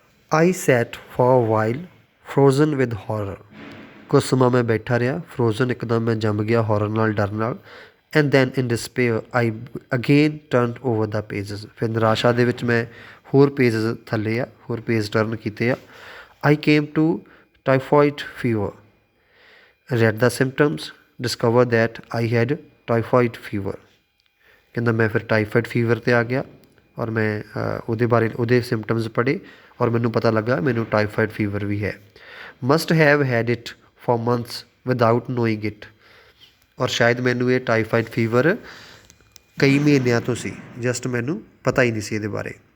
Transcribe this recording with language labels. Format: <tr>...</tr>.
<en>I sat for a while frozen with horror.</en> <pa>ਕੁਛ ਸਮਾਂ ਮੈਂ ਬੈਠਾ ਰਿਹਾ, ਫਰੋਜ਼ਨ ਇੱਕਦਮ ਮੈਂ ਜੰਮ ਗਿਆ ਹੌਰਰ ਨਾਲ, ਡਰ ਨਾਲ।</pa> <en>And then in despair I again turn over the pages.</en> <pa>ਫਿਰ ਨਿਰਾਸ਼ਾ ਦੇ ਵਿੱਚ ਮੈਂ ਹੋਰ ਪੇਜਸ ਥੱਲੇ ਆ, ਹੋਰ ਪੇਜ ਟਰਨ ਕੀਤੇ ਆ।</pa> <en>I came to typhoid fever, read the symptoms, discovered that I had typhoid fever।</en> <pa>ਕਹਿੰਦਾ ਮੈਂ ਫਿਰ ਟਾਈਫਾਈਡ ਫੀਵਰ 'ਤੇ ਆ ਗਿਆ ਔਰ ਮੈਂ ਉਹਦੇ ਬਾਰੇ ਉਹਦੇ ਸਿੰਪਟਮਸ ਪੜ੍ਹੇ ਔਰ ਮੈਨੂੰ ਪਤਾ ਲੱਗਾ ਮੈਨੂੰ ਟਾਈਫਾਈਡ ਫੀਵਰ ਵੀ ਹੈ।</pa> <en>Must have had it for months without knowing it.</en> <pa>ਔਰ ਸ਼ਾਇਦ ਮੈਨੂੰ ਇਹ ਟਾਈਫਾਈਡ ਫੀਵਰ ਕਈ ਮਹੀਨਿਆਂ ਤੋਂ ਸੀ, ਜਸਟ ਮੈਨੂੰ ਪਤਾ ਹੀ ਨਹੀਂ ਸੀ ਇਹਦੇ ਬਾਰੇ।</pa>